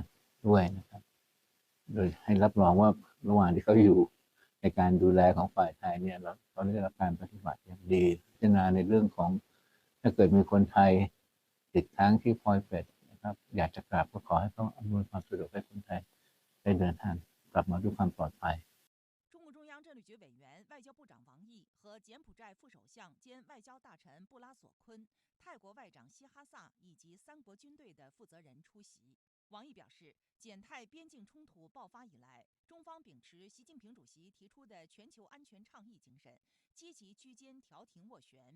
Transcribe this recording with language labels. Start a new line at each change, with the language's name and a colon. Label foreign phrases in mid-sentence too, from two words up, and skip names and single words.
Thai: ด้วยนะครับโดยให้รับรองว่าระหว่างที่เขาอยู่ในการดูแลของฝ่ายไทยเนี่ยเราได้รับการปฏิบัติอย่างดีพิจารณาในเรื่องของถ้าเกิดมีคนไทยติดค้างที่พอยเป็ดนะครับอยากจะกลับก็ขอให้เขาอำนวยความสะดวกให้คนไทยได้เดินทางกลับมาด้วยความปลอดภัย
Chinese: 政治局委员、外交部长王毅和柬埔寨副首相兼外交大臣布拉索坤、泰国外长希哈萨以及三国军队的负责人出席。王毅表示，柬泰边境冲突爆发以来，中方秉持习近平主席提出的全球安全倡议精神，积极居间调停斡旋。